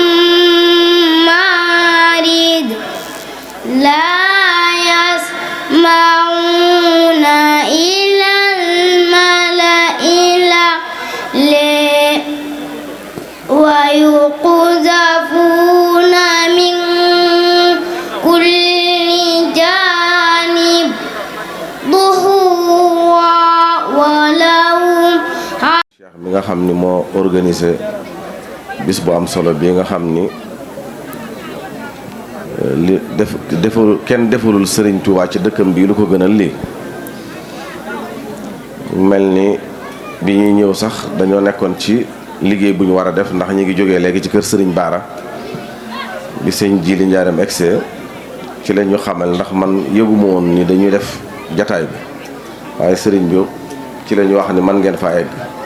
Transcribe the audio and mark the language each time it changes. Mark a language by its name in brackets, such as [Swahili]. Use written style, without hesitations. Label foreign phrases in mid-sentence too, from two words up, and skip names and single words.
[Arabic] مارد لا يسمعون إلى الملأ الأعلى ويقذفون من كل جانب ظهورا ولهم [Wolof] Cheikh mi nga xam ni moo organisé bis bu am solo bi nga xam ni li kenn defulul Serigne Touba ci dëkkam bii lu ko gënal lii mel ni bi ñuy ñëw sax dañoo nekkoon ci liggéey bu ñu war a def ndax ñi ngi jógee léegi ci kër Serigne Bara bi sëñ Jili Njaareem egsee ci la ñu xamal ndax man yëguma woon ni dañuy def jataay bi waaye Serigne bi ci la ñu wax ni man ngeen fa egg